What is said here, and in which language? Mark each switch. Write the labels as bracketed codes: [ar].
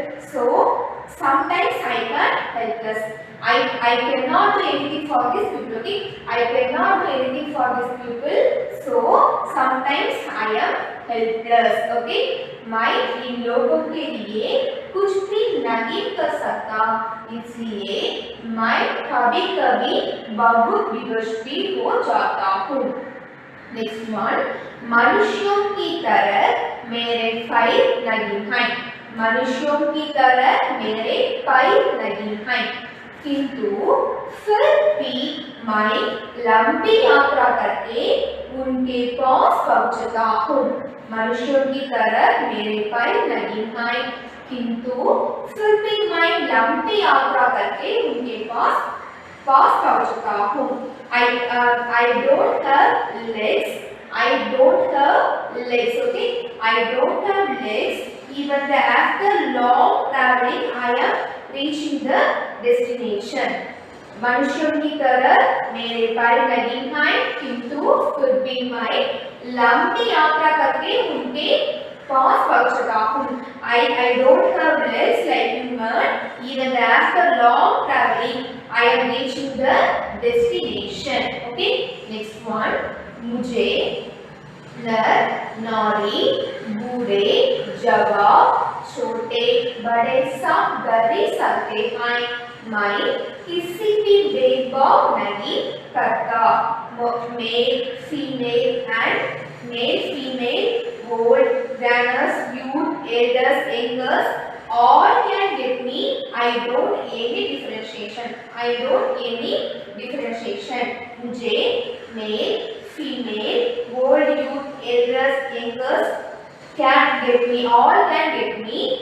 [en] So sometimes I can helpless. I cannot do anything for these people. Okay, I cannot do anything for these people. So sometimes I am helpless. [hi] Okay, मैं इन लोगों के लिए कुछ भी नहीं कर सकता, इसलिए मैं कभी कभी बहुत विवश भी हो जाता हूँ. [en] next one, [hi] मनुष्यों की तरह मेरे पैर नहीं हैं. मनुष्यों की तरह मेरे पैर नहीं हैं, किंतु फिर भी मैं लंबी यात्रा करके उनके पास पहुंचता हूँ. मनुष्यों की तरह मेरे पैर नहीं हैं, किंतु फिर भी मैं लंबी यात्रा करके उनके पास पास पहुंच चुका हूँ। [en] I don't have legs. I don't have legs. Okay. I don't have legs. Even after long traveling, I am reaching the destination. [hi] मनुष्यों की तरह मेरे पैर नहीं हैं, किंतु फिर भी मैं लंबी यात्रा करके उनके पास पहुंच चुका हूँ. [en] I don't have legs like human. Even after long traveling, I am reaching the destination. Okay. Next one. [hi] मुझे नर नारी बूढ़े जवान छोटे बड़े सब डरे सकते हैं. मैं किसी भी भेदभाव नहीं करता. [en] Male female and male female old runners youth elders youngers all can get me. I don't any differentiation. I don't any differentiation. [hi] मुझे [en] Male female old youth elders youngers can get me, all can get me.